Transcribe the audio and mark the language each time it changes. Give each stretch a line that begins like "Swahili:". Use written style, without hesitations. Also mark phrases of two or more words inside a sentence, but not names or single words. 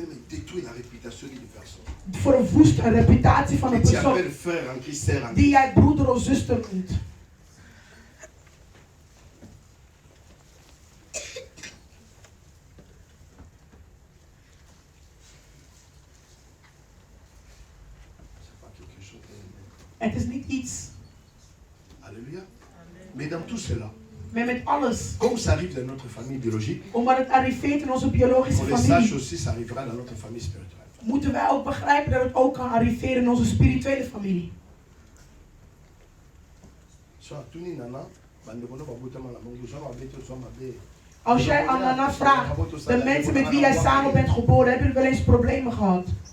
Dutch: Verwoest een reputatie van een persoon die jij broeder of zuster noemt. Het is niet iets.
French: Alléluia. Mais dans tout cela,
Dutch: maar met alles,
French: comme ça arrive dans notre famille biologique,
Dutch: omdat het arriveert in onze biologische familie,
French: aussi, ça arrivera dans notre famille spirituelle.
Dutch: Moeten wij ook begrijpen dat het ook kan arriveren in onze spirituele familie. Als jij aan Nana vraagt, de mensen met wie jij samen bent geboren, hebben jullie wel eens problemen gehad?